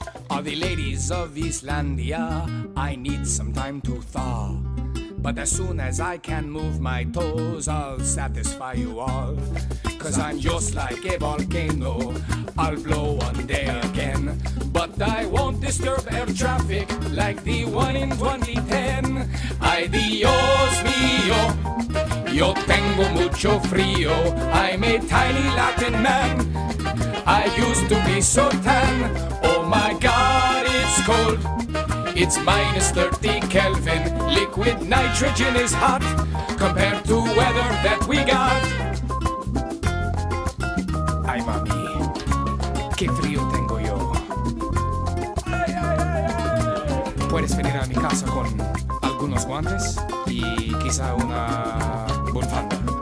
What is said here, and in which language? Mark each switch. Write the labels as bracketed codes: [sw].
[en] All the ladies of Islandia, I need some time to thaw. But as soon as I can move my toes, I'll satisfy you all. Cause I'm just like a volcano, I'll blow one day again. But I won't disturb air traffic like the one in 2010. [es] Ay Dios mío, yo tengo mucho frío. [en] I'm a tiny Latin man, I used to be so tan. Oh my God, it's cold. It's minus 30 Kelvin. Liquid nitrogen is hot compared to weather that we got. [es] Ay, mami, qué frío tengo yo. Puedes venir a mi casa con algunos guantes y quizá una bufanda.